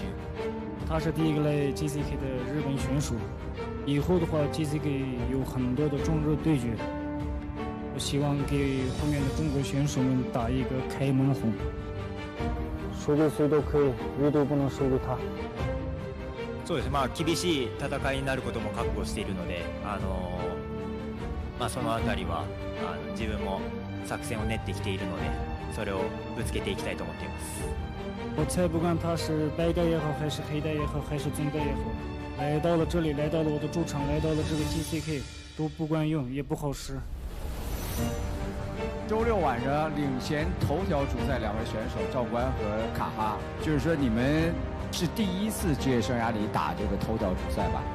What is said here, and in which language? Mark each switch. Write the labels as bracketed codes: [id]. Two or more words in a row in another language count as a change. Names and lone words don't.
[zh] 他是第一个来 JCK 的日本选手，以后的话 JCK 有很多的中日对决。我希望给后面的中国选手们打一个开门红。输给谁都可以，唯独不能输给他。 [ja] そうですね。厳しい戦いになることも覚悟しているので、そのあたりは自分も作戦を練ってきているので、それをぶつけていきたいと思っています。 [zh] 我才不管他是白带也好，还是黑带也好，还是棕带也好，来到了这里，来到了我的主场，来到了这个 JCK， 都不管用，也不好使。周六晚上领衔头条主赛两位选手赵关和卡哈，就是说你们是第一次职业生涯里打这个头条主赛吧？